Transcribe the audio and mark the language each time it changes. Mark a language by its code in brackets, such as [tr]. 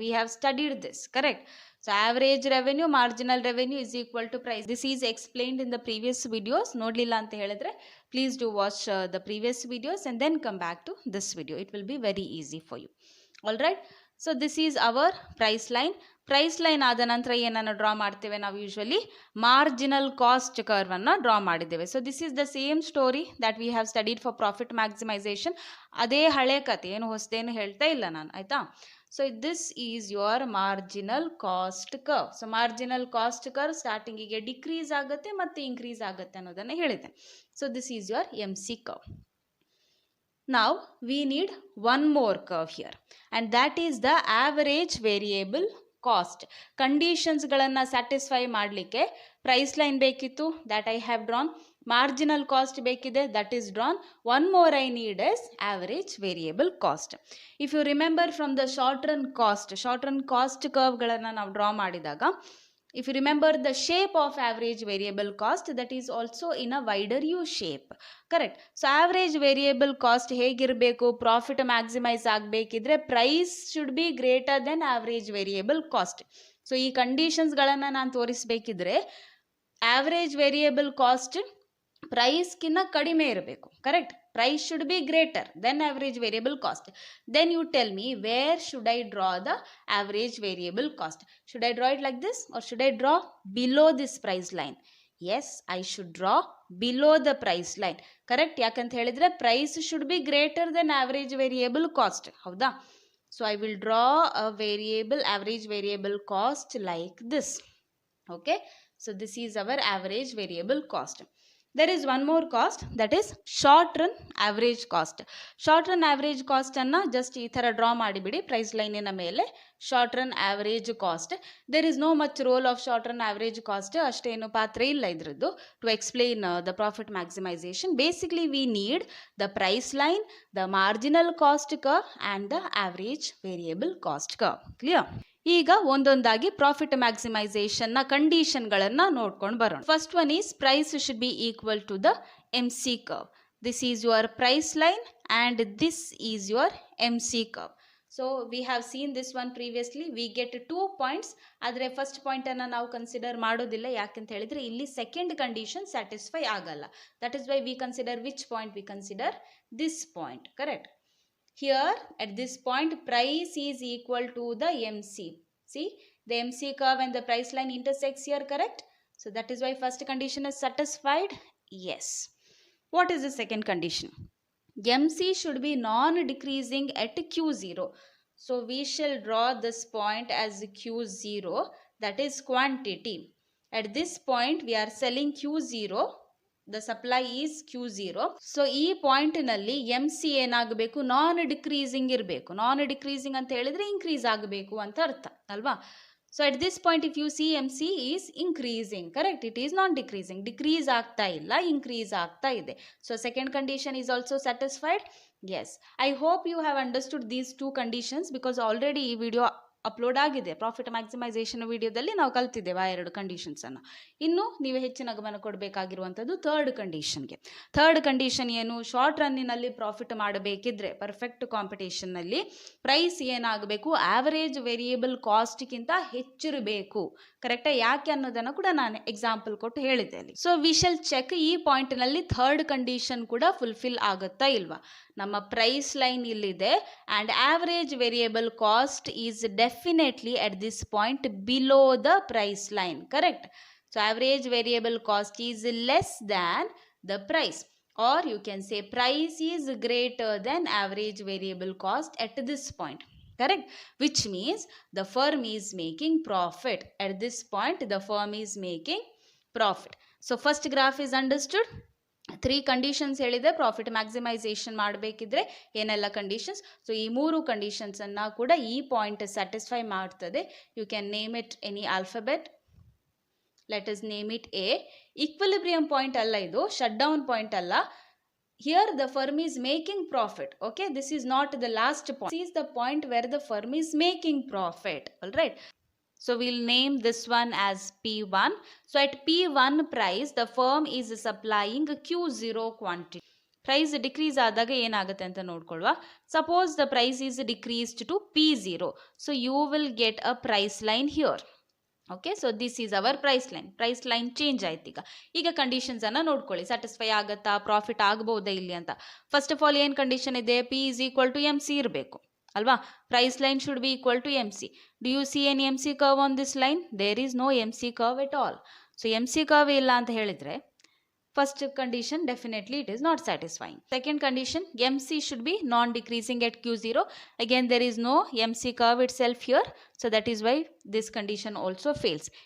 [en] We have studied this, correct? So average revenue, marginal revenue is equal to price. This is explained in the previous videos. [kn] Nodlilla anta helidre, [en] please do watch the previous videos and then come back to this video. It will be very easy for you. Alright, so this is our price line. [kn] Price line ಆದ ನಂತರ ಏನನ್ನು draw ಮಾಡ್ತೇವೆ ನಾವು? Usually marginal cost curve ಅನ್ನು draw ಮಾಡಿದ್ದೇವೆ. [en] So this is the same story that we have studied for profit maximisation. [kn] ಅದೇ ಹಳೆ ಕತೆ, ಏನು ಹೊಸದೇನು ಹೇಳ್ತಾ ಇಲ್ಲ ನಾನು, ಆಯ್ತಾ? [en] So this is your marginal cost curve. [kn] So marginal cost curve ಸ್ಟಾರ್ಟಿಂಗಿಗೆ decrease ಆಗುತ್ತೆ ಮತ್ತು ಇನ್ಕ್ರೀಸ್ ಆಗುತ್ತೆ ಅನ್ನೋದನ್ನು ಹೇಳಿದೆ. [en] So this is your MC curve. Now we need one more curve here, and that is the average variable cost. [kn] ಕಂಡೀಷನ್ಸ್ಗಳನ್ನು satisfy ಮಾಡಲಿಕ್ಕೆ price line ಬೇಕಿತ್ತು, [en] that I have drawn. Marginal cost [kn] ಬೇಕಿದೆ, [en] That is drawn. One more I need is average variable cost. If you remember from the short run cost [kn] ಕರ್ವ್ಗಳನ್ನು ನಾವು draw ಮಾಡಿದಾಗ, [en] if you remember the shape of average variable cost, that is also in a wider U shape, correct? So average variable cost [kn] ಹೇಗಿರಬೇಕು, profit maximise ಆಗಬೇಕಿದ್ರೆ [en] Price should be greater than average variable cost. [kn] So ಈ ಕಂಡೀಷನ್ಸ್ಗಳನ್ನು ನಾನು ತೋರಿಸಬೇಕಿದ್ರೆ average variable cost ಪ್ರೈಸ್ಕಿನ್ನ ಕಡಿಮೆ ಇರಬೇಕು, correct? [en] Price should be greater than average variable cost. Then you tell me where should I draw the average variable cost? Should I draw it like this or should I draw below this price line? Yes, I should draw below the price line, correct? [kn] ಯಾಕಂತ ಹೇಳಿದ್ರೆ [en] price should be greater than average variable cost, [kn] ಹೌದಾ? [en] So I will draw a average variable cost like this. Okay, so this is our average variable cost. There is one more cost, that is short run average cost. [kn] Short run average cost ಅನ್ನು just ಈ ಥರ draw ಮಾಡಿಬಿಡಿ price ಲೈನಿನ ಮೇಲೆ. [en] short run average cost, there is no much role of short run average cost, [kn] ಅಷ್ಟೇನು ಪಾತ್ರ ಇಲ್ಲ ಇದ್ರದ್ದು [en] To explain the profit maximisation. Basically we need the price line, the marginal cost curve and the average variable cost curve. Clear? [kn] ಈಗ ಒಂದೊಂದಾಗಿ profit ಮ್ಯಾಕ್ಸಿಮೈಸೇಷನ್ನ ಕಂಡೀಷನ್ಗಳನ್ನು ನೋಡ್ಕೊಂಡು ಬರೋಣ. [en] First one is price should be equal to the MC curve. This is your price line and this is your MC curve. So we have seen this one previously. We get 2 points. [kn] ಆದರೆ first ಪಾಯಿಂಟನ್ನು ನಾವು consider ಮಾಡೋದಿಲ್ಲ, ಯಾಕಂತ ಹೇಳಿದರೆ ಇಲ್ಲಿ second condition satisfy ಆಗಲ್ಲ. [en] That is why we consider which point? We consider this point, correct? Here at this point price is equal to the MC. See, the MC curve and the price line intersects here, correct? So that is why first condition is satisfied. Yes. What is the second condition? MC should be non-decreasing at Q0. So we shall draw this point as Q0, that is quantity. At this point we are selling Q0. The supply is Q0. [kn] So ಈ ಪಾಯಿಂಟ್ನಲ್ಲಿ MC ಏನಾಗಬೇಕು? ನಾನ್ decreasing ಇರಬೇಕು. ನಾನ್ decreasing ಅಂತ ಹೇಳಿದ್ರೆ increase ಆಗಬೇಕು ಅಂತ ಅರ್ಥ ಅಲ್ವಾ? [en] So at this point if you see MC is increasing, correct? It is non decreasing. [kn] Decrease ಆಗ್ತಾ ಇಲ್ಲ, ಇನ್ಕ್ರೀಸ್ ಆಗ್ತಾ ಇದೆ. [en] So second condition is also satisfied. Yes, I hope you have understood these 2 conditions because already [kn] ಈ video upload ಆಗಿದೆ. Profit maximisation ವಿಡಿಯೋದಲ್ಲಿ ನಾವು ಕಲ್ತಿದ್ದೇವೆ ಆ 2 ಕಂಡೀಷನ್ಸನ್ನು. ಇನ್ನು ನೀವು ಹೆಚ್ಚಿನ ಗಮನ ಕೊಡಬೇಕಾಗಿರುವಂಥದ್ದು ಥರ್ಡ್ ಕಂಡೀಷನ್ಗೆ. ಥರ್ಡ್ ಕಂಡೀಷನ್ ಏನು? ಶಾರ್ಟ್ ರನ್ನಿನಲ್ಲಿ ಪ್ರಾಫಿಟ್ ಮಾಡಬೇಕಿದ್ರೆ ಪರ್ಫೆಕ್ಟ್ ಕಾಂಪಿಟೇಷನ್ನಲ್ಲಿ ಪ್ರೈಸ್ ಏನಾಗಬೇಕು? ಆವರೇಜ್ ವೇರಿಯೇಬಲ್ ಕಾಸ್ಟ್ಗಿಂತ ಹೆಚ್ಚಿರಬೇಕು, ಕರೆಕ್ಟಾ? ಯಾಕೆ ಅನ್ನೋದನ್ನು ಕೂಡ ನಾನು ಎಕ್ಸಾಂಪಲ್ ಕೊಟ್ಟು ಹೇಳಿದ್ದೆ ಅಲ್ಲಿ. [en] so we shall check [kn] ಈ ಪಾಯಿಂಟ್ನಲ್ಲಿ ಥರ್ಡ್ ಕಂಡೀಷನ್ ಕೂಡ ಫುಲ್ಫಿಲ್ ಆಗುತ್ತಾ ಇಲ್ವಾ? ನಮ್ಮ ಪ್ರೈಸ್ ಲೈನ್ ಇಲ್ಲಿದೆ [en] And average variable cost is definitely at this point below the price line, correct? So average variable cost is less than the price, or you can say price is greater than average variable cost at this point, correct? Which means the firm is making profit. At this point the firm is making profit. So first graph is understood. [kn] 3 conditions ಹೇಳಿದೆ profit maximisation ಮಾಡಬೇಕಿದ್ರೆ ಏನೆಲ್ಲ conditions. So ಈ 3 ಕಂಡೀಷನ್ಸನ್ನು ಕೂಡ ಈ point satisfy ಮಾಡ್ತದೆ. [en] You can name it any alphabet. Let us name it A. [kn] Equilibrium point ಅಲ್ಲ ಇದು, shut down point ಅಲ್ಲ. [en] Here the firm is making profit. Okay, this is not the last point. This is the point where the firm is making profit. All right. So we'll name this one as P1. So at P1 price, the firm is supplying Q0 quantity. [kn] Price decrease ಆದಾಗ ಏನಾಗುತ್ತೆ ಅಂತ ನೋಡ್ಕೊಳ್ಳುವ. [en] Suppose the price is decreased to P0. So you will get a price line here. Okay, so this is our price line. [kn] Price line change ಆಯ್ತು. ಈಗ conditions ಅನ್ನ ನೋಡ್ಕೊಳ್ಳಿ, satisfy ಆಗುತ್ತಾ, profit ಆಗಬಹುದಾ ಇಲ್ಲಿ ಅಂತ. ಫಸ್ಟ್ ಆಫ್ ಆಲ್ ಏನು condition ಇದೆ? P is equal to MC ಇರಬೇಕು ಅಲ್ವಾ? [en] Price line should be equal to MC. Do you see any MC curve on this line? There is no MC curve at all. So [kn] MC curve ಇಲ್ಲ ಅಂತ ಹೇಳಿದ್ರೆ [en] First condition definitely it is not satisfying. Second condition MC should be non decreasing at Q0. Again there is no MC curve itself here. So that is why this condition also fails.